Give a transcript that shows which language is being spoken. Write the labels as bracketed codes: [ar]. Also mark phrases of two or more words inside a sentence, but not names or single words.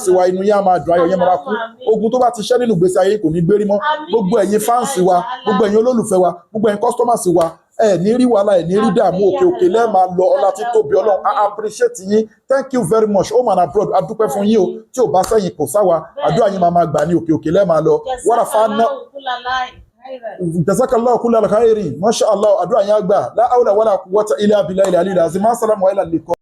[yo] wa inú yẹn á máa dùn ayọ̀ yẹn máa kú ogun tó bá ti ṣẹ́ nínú ìgbésí ayé kò ní gbérí mọ́ gbogbo ẹ̀yin fans wa gbogbo ẹ̀yin olólùfẹ́ wa gbogbo ẹ̀yin customers wa ẹ ní rí wàhálà ẹ ní rí dààmú òkè òkè lẹ́ẹ̀ máa lọ ọlá tí tóbi ọlọ́run [en] I appreciate [yo] yín [en] thank you very much home and abroad [yo] a dúpẹ́ fún yín o tí ò bá sẹ́yìn kò sáwa àdúrà yín máa gbà ní òkè òkè lẹ́ẹ̀ máa lọ wàrà fáná [ar] جزاك الله كل الخير ما شاء الله [yo] àdúrà yín àgbà [ar] لا حول ولا قوة إلا بالله العلي العظيم السلام عليكم.